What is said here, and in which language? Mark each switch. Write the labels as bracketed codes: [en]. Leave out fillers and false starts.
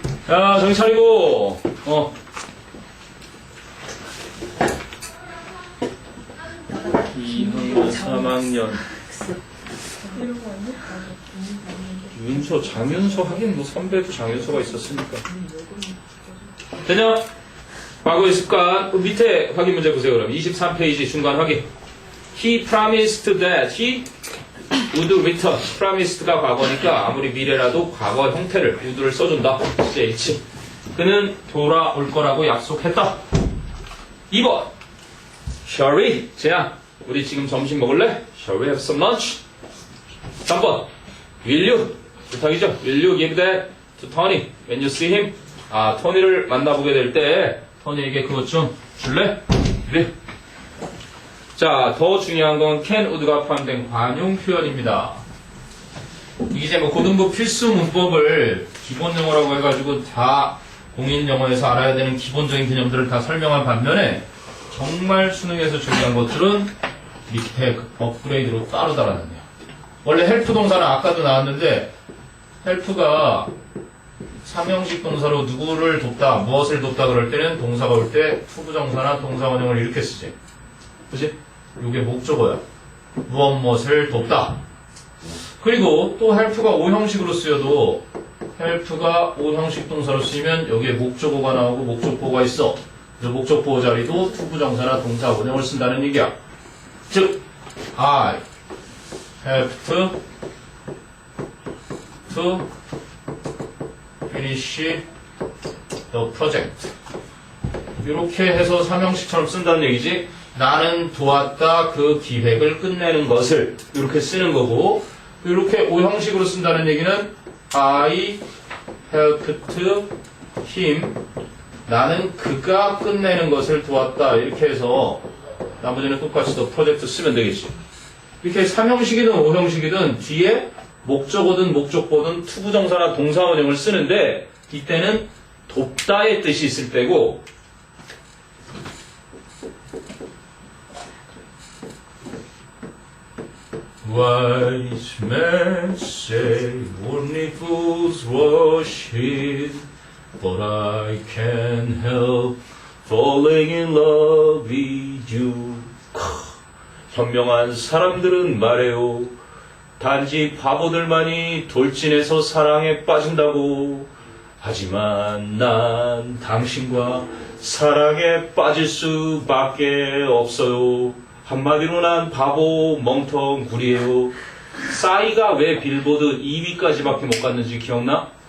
[ko] 야, 정신 차리고, 2학년, 3학년. 윤서, 장윤서 하긴 뭐 선배도 장윤서가 있었으니까. 되냐? 과거의 습관. 그 밑에 확인 문제 보세요, 그럼. 23페이지 중간 확인. [en] He promised that he would return. [ko] promised가 과거니까 아무리 미래라도 과거 형태를 would를 써준다. CH. 그는 돌아올 거라고 약속했다. [en] 2번. Shall we? [ko] 재야, 우리 지금 점심 먹을래? [en] Shall we have some lunch? [ko] 3번. [en] Will you? [ko] 부탁이죠. [en] Will you give that to Tony when you see him? [ko] 토니를 만나보게 될 때 토니에게 그것 좀 줄래? 그래. 자, 더 중요한 건 can, would가 포함된 관용 표현입니다. 이제 뭐 고등부 필수 문법을 기본 영어라고 해가지고 다 공인 영어에서 알아야 되는 기본적인 개념들을 다 설명한 반면에 정말 수능에서 중요한 것들은 밑에 업그레이드로 따로 달아놨네요. 원래 헬프 동사는 아까도 나왔는데 헬프가 삼형식 동사로 누구를 돕다, 무엇을 돕다 그럴 때는 동사가 올 때 투부정사나 동사원형을 이렇게 쓰지. 그치? 이게 목적어야. 무엇을 돕다. 그리고 또 헬프가 5형식으로 쓰여도 헬프가 5형식 동사로 쓰이면 여기에 목적어가 나오고 목적보호가 있어. 그래서 목적보호 자리도 투부정사나 동사 원형을 쓴다는 얘기야. [en] 즉, I have to finish the project. [ko] 이렇게 해서 삼형식처럼 쓴다는 얘기지. 나는 도왔다 그 기획을 끝내는 것을 이렇게 쓰는 거고, 이렇게 5형식으로 쓴다는 얘기는 [en] I helped him. [ko] 나는 그가 끝내는 것을 도왔다. 이렇게 해서 나머지는 똑같이 더 프로젝트 쓰면 되겠지. 이렇게 3형식이든 5형식이든 뒤에 목적어든 목적보든 투부정사나 동사원형을 쓰는데 이때는 돕다의 뜻이 있을 때고 [en] Wise men say only fools rush in, but I can't help falling in love with you. [ko] 현명한 사람들은 말해요. 단지 바보들만이 돌진해서 사랑에 빠진다고. 하지만 난 당신과 사랑에 빠질 수밖에 없어요. 한마디로 난 바보 멍텅구리예요. 싸이가 왜 빌보드 2위까지밖에 못 갔는지 기억나?